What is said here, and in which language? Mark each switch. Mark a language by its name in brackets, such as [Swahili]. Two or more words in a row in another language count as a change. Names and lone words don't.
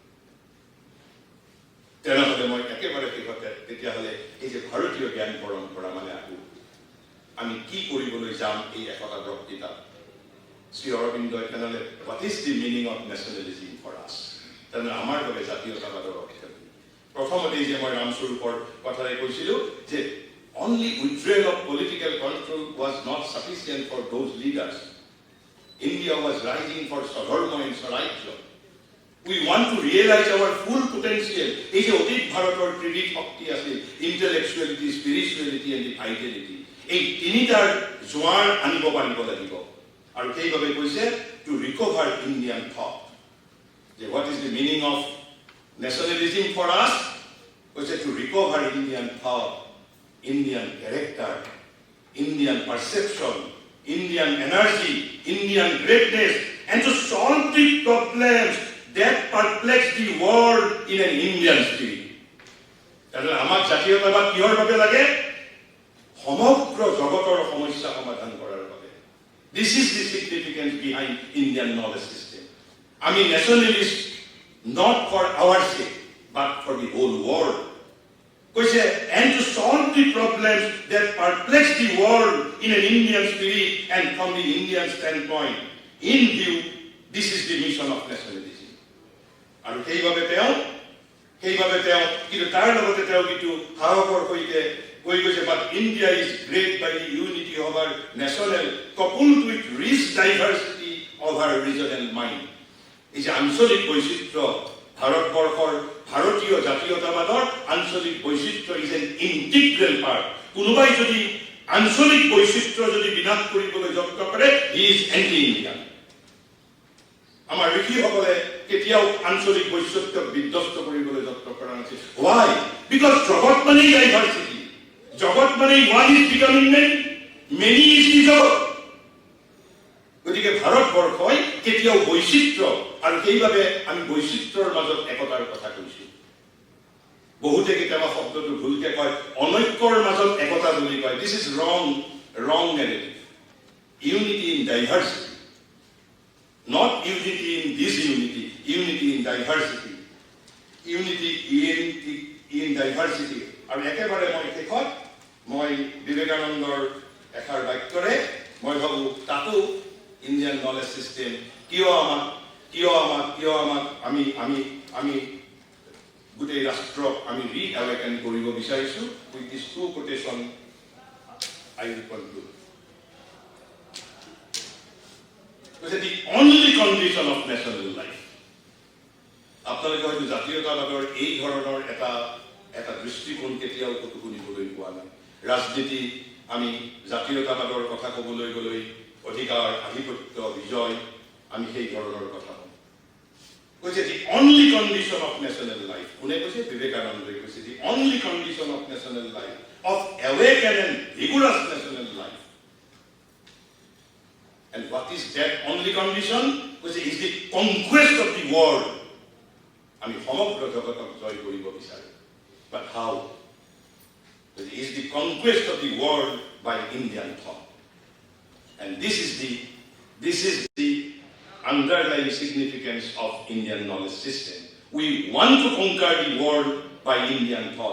[Assamese] তেনেহ'লে মই একেবাৰে শেষতে তেতিয়াহ'লে এই যে ভাৰতীয় জ্ঞান পৰম্পৰা মানে আমি কি কৰিবলৈ যাম এই একতা বক্তৃতা শ্ৰী অৰবিন্দই তেনেহ'লে [English] What is the meaning of nationalism for us [Assamese] তেনেহ'লে আমাৰ বাবে জাতীয়তাবাদৰ অৰ্থ প্ৰথমতে যে মই ৰামস্বৰূপৰ কথাৰে কৈছিলোঁ যে [English] only withdrawal of political control was not sufficient for those leaders. India was rising for Swadharma and Swarajya. We want to realize our full potential. [Assamese] এই যে অতীত ভাৰতৰ ক্ৰেডিট শক্তি আছিল [English] intellectuality spirituality and vitality [Assamese] এই তিনিটাৰ জোৱাৰ আনিব পাৰিব লাগিব আৰু সেইভাবে কৈছে [English] to recover Indian thought যে What is the meaning of nationalism for us was to recover Indian thought, Indian character, Indian perception, Indian energy, Indian greatness, and to solve the problems that perplex the world in an Indian spirit. [Assamese] তাহলে আমার জাতীয়তাবাদ কিহৰ বাবে লাগে সমগ্ৰ জগতৰ সমস্যা সমাধান কৰাৰ বাবে [English] This is the significance behind Indian knowledge system. আমি nationalist not for our sake, but for the whole world. And to solve the problems that perplex the world in an Indian spirit and from the Indian standpoint. In view, this is the mission of nationalism. And [Assamese] সেইভাবে তেওঁ কিন্তু তাৰ লগতে তেওঁ কিন্তু সাহসৰ সৈতে কৈ গৈছে [English] but India is great by the unity of our national coupled with rich diversity of our regional mind. [Assamese] এই যে আঞ্চলিক বৈচিত্ৰ্য ভাৰতবৰ্ষৰ ভাৰতীয় জাতীয়তাবাদৰ আঞ্চলিক বৈচিত্ৰ্য [English] is an integral part [Assamese] কোনোবাই যদি আঞ্চলিক বৈচিত্ৰ্য যদি বিনাশ কৰিবলৈ যত্ন কৰে [English] he is anti Indian [Assamese] আমাৰ ঋষিসকলে কেতিয়াও আঞ্চলিক বৈচিত্ৰ্যক বিধ্বস্ত কৰিবলৈ যত্ন কৰা নাছিল [English] why because [Assamese] জগত মানে ডাইভাৰ্চিটি জগত মানে [English] one is becoming many is the [Assamese] জগত গতিকে ভাৰতবৰ্ষই কেতিয়াও বৈচিত্ৰ্য আৰু সেইভাবে আমি বৈচিত্ৰ্যৰ মাজত একতাৰ কথা কৈছো বহুতে কেতিয়াবা শব্দটো ভুলকে কয় অনৈক্যৰ মাজত একতা বুলি কয় [English] This is wrong narrative unity in diversity not unity in disunity unity in diversity unity in diversity [Assamese] আৰু একেবাৰে মই শেষত মই বিবেকানন্দৰ এষাৰ বাক্যৰে মই ভাবো তাতো [English] Indian knowledge system [Assamese] কিয় আমাক আমি গোটেই ৰাষ্ট্ৰক আমি ৰিএৱেকেন কৰিব বিচাৰিছো [English] with this two quotation I will conclude. The only condition of national life [Assamese] আপোনালোকে হয়তো জাতীয়তাবাদৰ এই ধৰণৰ এটা দৃষ্টিকোণ কেতিয়াও কতো শুনিবলৈ পোৱা নাই ৰাজনীতি আমি জাতীয়তাবাদৰ কথা ক'বলৈ গ'লে অধিকাৰ আধিপত্য বিজয় আমি সেই ধৰণৰ কথা কৈছে [English] the only condition of national life. [Assamese] কোনে কৈছে? বিবেকানন্দই কৈছে [English] the only condition of national life, of awakened and vigorous national life. And what is that only condition? কৈছে is the conquest of the world. [Assamese] আমি সমগ্ৰ জগতক জয় কৰিব বিচাৰো. [English] But how? It is the conquest of the world by Indian thought. And this is the underlying significance of Indian knowledge system. We want to conquer the world by Indian thought.